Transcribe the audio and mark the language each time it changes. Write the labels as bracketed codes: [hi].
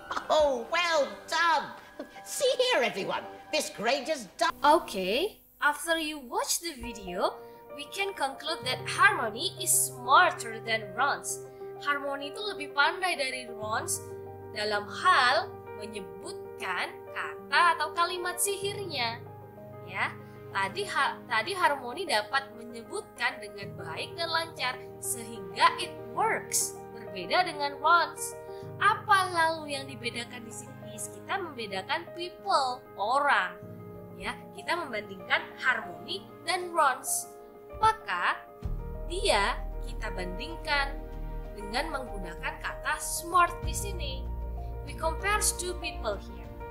[en] Oh, well done! See here, everyone. This grade is done. Okay, after you watch the video, we can conclude that Harmony is smarter than Rons. [id] Harmony itu lebih pandai dari Rons dalam hal menyebutkan kata atau kalimat sihirnya. Ya, tadi Harmony dapat menyebutkan dengan baik dan lancar sehingga [en] it works. [id] Berbeda dengan Rons. Apa lalu yang dibedakan di sini? Kita membedakan people, orang. Ya, kita membandingkan Harmony dan Rons. Maka dia kita bandingkan dengan menggunakan kata smart di sini. [en] We compare two people here.